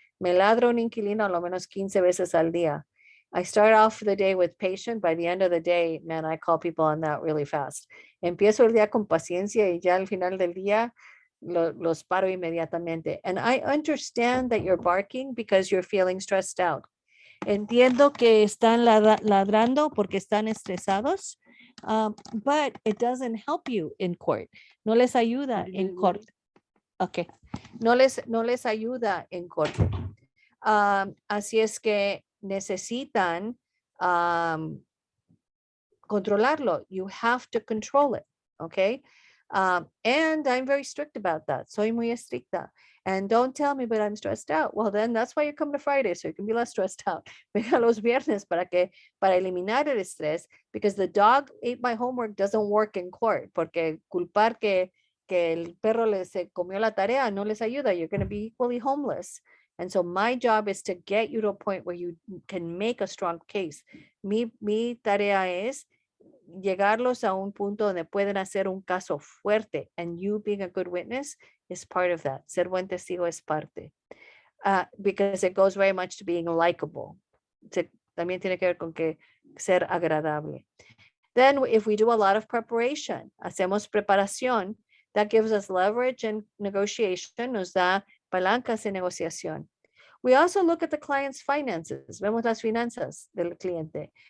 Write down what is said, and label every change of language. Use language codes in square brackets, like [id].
[es] Me ladro un inquilino a lo menos 15 veces al día. [en] I start off the day with patient. By the end of the day, man, I call people on that really fast. [es] Empiezo el día con paciencia y ya al final del día los paro inmediatamente. [en] And I understand that you're barking because you're feeling stressed out. [es] Entiendo que están ladrando porque están estresados, [en] but it doesn't help you in court. [es] No les ayuda en corte. Okay. No les ayuda en corte. Así es que necesitan controlarlo. [en] You have to control it. Okay. And I'm very strict about that. [es] Soy muy estricta. [en] And don't tell me, but I'm stressed out. Well, then that's why you come to Friday, so you can be less stressed out. [es] Venga los viernes para eliminar el estrés, [en] because the dog ate my homework doesn't work in court, [es] porque culpar que el perro se comió la tarea no les ayuda. [en] You're going to be equally homeless. And so my job is to get you to a point where you can make a strong case. [es] Mi tarea es llegarlos a un punto donde pueden hacer un caso fuerte, [en] and you being a good witness is part of that. [es] Ser buen testigo es parte. [en] Because it goes very much to being likable. [es] También tiene que ver con que ser agradable. [en] Then if we do a lot of preparation, [es] hacemos preparación, [en] that gives us leverage and negotiation, [es] nos da palancas en negociación. [en] We also look at the client's finances. [es] Vemos las finanzas del cliente.